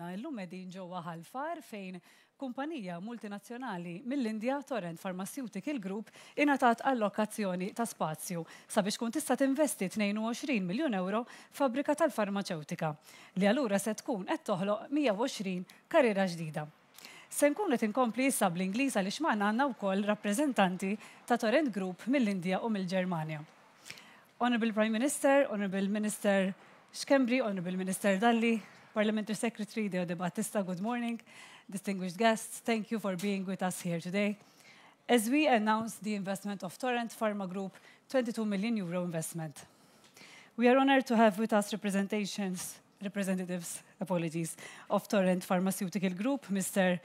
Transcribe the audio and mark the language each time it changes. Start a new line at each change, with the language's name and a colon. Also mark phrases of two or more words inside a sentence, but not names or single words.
Maltese: Illum edin ġewwa ħalfar fejn kumpanija multinazzjonali mill-Indja, Torrent Pharmaceutical Group, inatat allokazzjoni ta' spazju sabiex kun tista' tinvesti 22 miljun euro fabbrika tal-farmaceutika li allura se tkun qed toħloq 120 karriera ġdida. Se nkun qed inkompli issa bl-Ingliż għaliex magħna għandna wkoll rappreżentanti ta' Torrent Group mill-Indja u mill-Ġermanja.
English: Honorable Prime Minister, Honorable Minister Schembri, Honorable Minister Dalli, Parliamentary Secretary Deo De Battista, good morning. Distinguished guests, thank you for being with us here today. As we announce the investment of Torrent Pharma Group, 22 million euro investment. We are honored to have with us representatives of Torrent Pharmaceutical Group, Mr.